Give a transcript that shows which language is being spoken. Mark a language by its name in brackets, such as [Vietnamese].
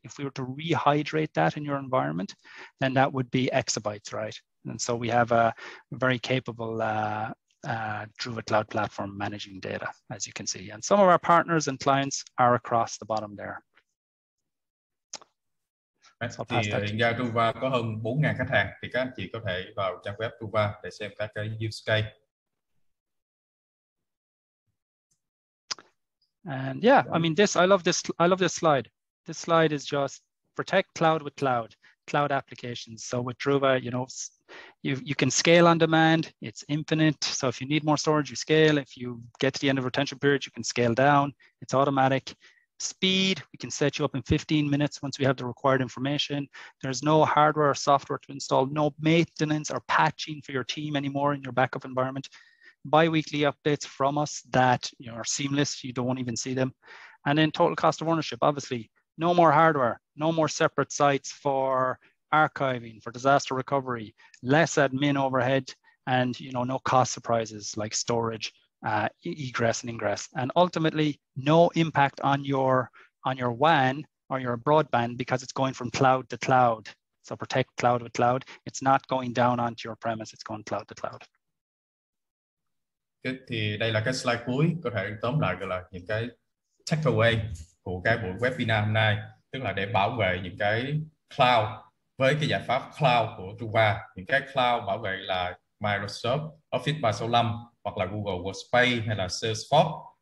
[English] If we were to rehydrate that in your environment, then that would be exabytes, right? And so we have a very capable Druva Cloud platform managing data, as you can see. And some of our partners and clients are across the bottom there. [Vietnamese] Thì hiện giờ Druva có hơn 4.000 khách hàng, thì các anh chị có thể vào trang web Druva để xem các cái use case. [English] And yeah, I mean, I love this slide. This slide is just protect cloud with cloud applications. So with Druva, you can scale on demand. It's infinite. So if you need more storage, you scale. If you get to the end of retention period, you can scale down. It's automatic. Speed, we can set you up in 15 minutes once we have the required information. There's no hardware or software to install, no maintenance or patching for your team anymore in your backup environment. Bi-weekly updates from us that are seamless. You don't even see them. And then total cost of ownership, obviously, no more hardware, no more separate sites for archiving, for disaster recovery, less admin overhead, and no cost surprises like storage egress and ingress, and ultimately no impact on your WAN or your broadband because it's going from cloud to cloud. So protect cloud with cloud. It's not going down onto your premise, it's going cloud to cloud. [Vietnamese] Thì đây là cái slide cuối, có thể tóm lại gọi là những cái takeaway của cái buổi webinar hôm nay, tức là để bảo vệ những cái cloud với cái giải pháp cloud của Truva. Những cái cloud bảo vệ là Microsoft Office 365 hoặc là Google Workspace hay là Salesforce.